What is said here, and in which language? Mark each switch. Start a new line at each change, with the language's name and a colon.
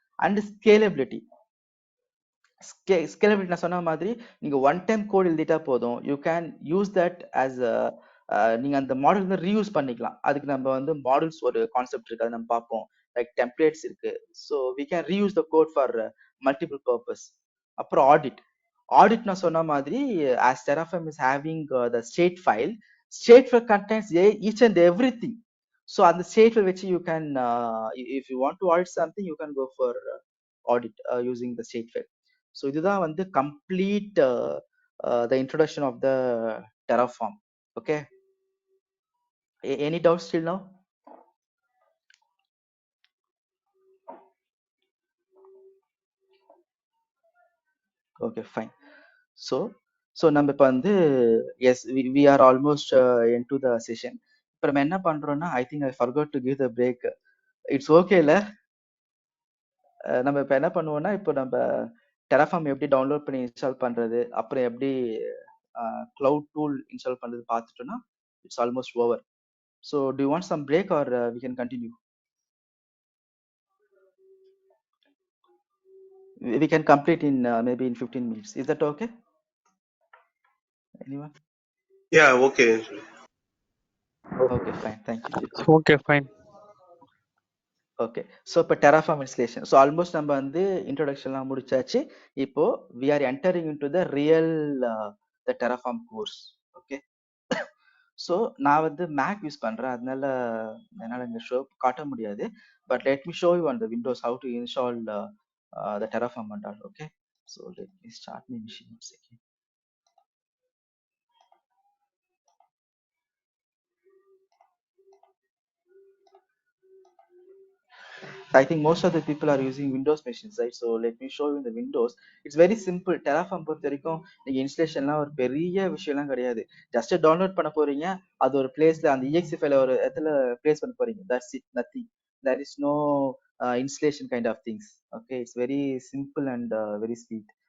Tamil: And scalability நான் சொன்ன மாதிரி நீங்க ஒன் டைம் கோட் எழுதிட்டா போதும்,
English: you can use that as
Tamil: நீங்க அந்த மாடல் வந்து ரீயூஸ் பண்ணிக்கலாம். அதுக்கு நம்ம வந்து மாடல்ஸ் ஒரு கான்செப்ட் இருக்கு, அதை நம்ம பார்ப்போம். லைக் டெம்ப்ளேட்ஸ் இருக்கு,
English: So we can reuse the code for multiple purpose.
Tamil: அப்புறம் ஆடிட் நான் சொன்ன மாதிரி
English: as Terraform is having the state file contains each and everything. So அந்த state file which you can if you want to audit something you can go for audit using the state file. So
Tamil: இதுதான் வந்து
English: complete the introduction of the Terraform. Okay, any doubts till now? Okay, fine. So
Tamil: நம்ம இப்போ வந்து
English: As we are almost into the session.
Tamil: இப்போ நம்ம என்ன பண்றோம்னா,
English: I think I forgot to give the break. It's okay இல்ல?
Tamil: நம்ம இப்போ என்ன பண்ணுவோம்னா, இப்போ நம்ம டெராஃபார்ம் எப்படி டவுன்லோட் பண்ணி இன்ஸ்டால் பண்றது, அப்புறம் எப்படி கிளவுட் டூல் இன்ஸ்டால் பண்றது பார்த்துட்டோம்னா
English: It's almost over. So do you want some break or we can continue? We can complete in maybe in 15 minutes. Is that okay? Anyone? Yeah, okay. Okay, fine. Thank you. Okay fine.
Tamil: Okay, so இப்போ terraform installation, so almost நம்ம வந்து இன்ட்ரோடக்ஷன்லாம் முடிச்சாச்சு.
English: இப்போ we are entering in to the real the Terraform course.
Tamil: Okay, so நான் வந்து make use பண்றேன், அதனால என்னால் இங்கே ஷோ காட்ட முடியாது.
English: But let me show you on the Windows how to install the Terraform and all. Okay, so let me start my machine once again. I think most of the people are using Windows machines, right? So let me show you in the Windows. It's very simple.
Tamil: Terraform பொறுத்த வரைக்கும் நீங்க இன்ஸ்டலேஷன்லாம் ஒரு பெரிய விஷயம்லாம் கிடையாது. Just download பண்ண போறீங்க, அது ஒரு பிளேஸ்ல அந்த exe ஃபைல ஒரு இடத்துல பிளேஸ் பண்ண போறீங்க.
English: That's it, nothing. There is no installation kind of things. Okay, it's very simple and very sweet.